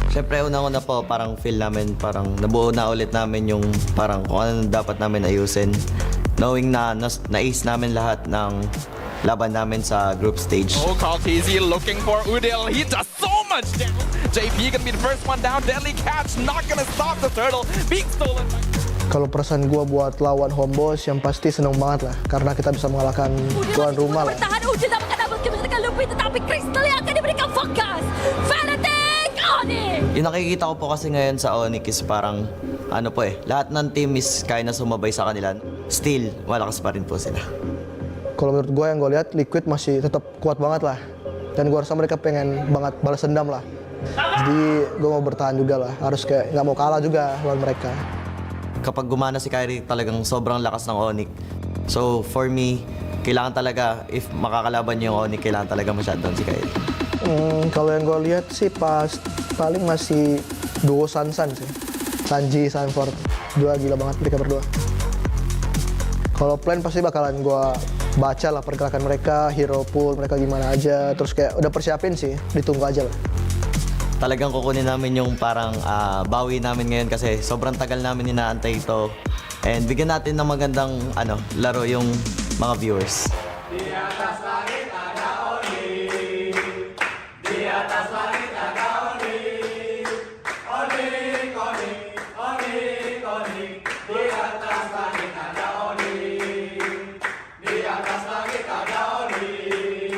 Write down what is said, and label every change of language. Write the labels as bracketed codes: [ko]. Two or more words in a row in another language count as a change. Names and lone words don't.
[tl] Siyempre, unang-una po, parang feel namin, parang nabuo na ulit namin yung parang kung ano dapat namin ayusin. Knowing na na-ace namin lahat ng laban namin sa group stage. [en] Oh, Carl TZ looking for Udil. He does so much damage. JP gonna be the first one down. Deadly catch, not gonna stop the turtle. Being stolen. [id] Kalau perasaan gue buat lawan Homeboys yang pasti seneng banget lah. Karena kita bisa mengalahkan tuan rumah lah. [ms] Bertahan Udil dapat menabut kemenangan Lumpur tetapi Crystal yang akan diberikan fokus. [en] Fanatic Onyx! [tl] Yung nakikita ko po kasi ngayon sa Onyx is parang ano po lahat ng team is kaya na sumabay sa kanila. Still, malakas pa rin po sila. [id] Kalau menurut gue yang gue lihat Liquid masih tetap kuat banget lah. Dan gue rasa mereka pengen banget balas dendam lah. Jadi gue mau bertahan juga lah. Harus kayak nggak mau kalah juga lawan mereka. [tl] Kapag gumana si Kyrie, talagang sobrang lakas ng Onyx. [en] So for me, [tl] kailangan talaga, if makakalaban niyo yung Onyx, kailangan talaga ma-shutdown si Kyrie. [id] Kalau yang gue lihat sih paling masih duo Sansan sih. Sanji, Sanford. Dua gila banget mereka berdua. Kalau plan pasti bakalan gue baca lah pergerakan mereka, hero pool mereka gimana aja. Terus kayak udah persiapin sih, ditunggu aja lah. [tl] Talagang kukunin namin yung parang bawi namin ngayon kasi sobrang tagal namin inaantay ito. And bigyan natin ng magandang laro yung mga viewers. [id] Di atas langit ada Onyx. Di atas langit ada Onyx. Onyx, Onyx, Onyx, Onyx. Di atas langit ada Onyx. Di atas langit ada Onyx.